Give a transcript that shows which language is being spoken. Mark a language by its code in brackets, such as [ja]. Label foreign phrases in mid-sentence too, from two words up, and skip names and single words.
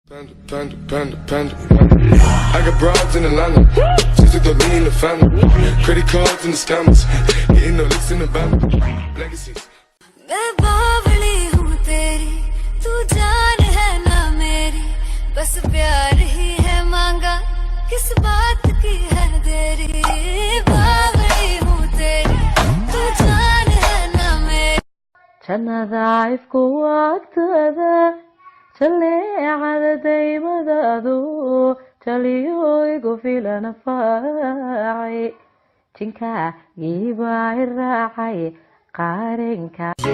[en] Panda, panda, panda, panda. I got broads in Atlanta, just to throw me in the family. Credit cards and the scammers, getting no licks in the band. Legacies. [hi] मैं बावली हूँ तेरी, तू जान है ना मेरी, बस प्यार ही है मांगा, किस बात की है देरी? बावली हूँ तेरी, तू जान है ना मेरी। [so] Jannada ifku waqtada, jaleecada daymadaadu, jaliyo igu filan faacay. Jinka giba i raacay, qarinka.